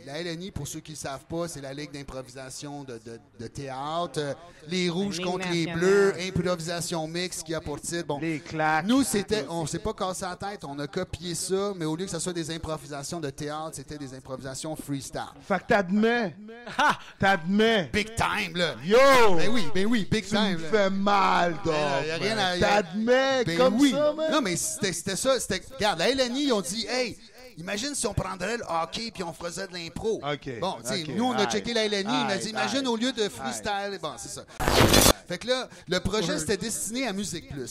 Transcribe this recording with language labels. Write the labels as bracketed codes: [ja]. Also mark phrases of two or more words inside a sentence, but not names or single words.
[fr] La LNI, pour ceux qui ne le savent pas, c'est la Ligue d'improvisation de théâtre. Les rouges contre les bleus, improvisation mixte qui a pour titre. Bon, les claques. Nous, on s'est pas cassé la tête, on a copié ça, mais au lieu que ce soit des improvisations de théâtre, c'était des improvisations freestyle. Fait que t'admets. [en] Big time, [fr] là. Yo! Ben oui, [en] big time. [fr] Tu me fais mal, dog. T'admets comme ça, man. Non, mais c'était ça. Regarde, la LNI, ils ont dit, hey, imagine si on prendrait le hockey puis on faisait de l'impro. Bon, nous, on a checké la LNI. Il m'a dit, imagine au lieu de freestyle. Bon, c'est ça. Fait que là, le projet, c'était destiné à Musique Plus.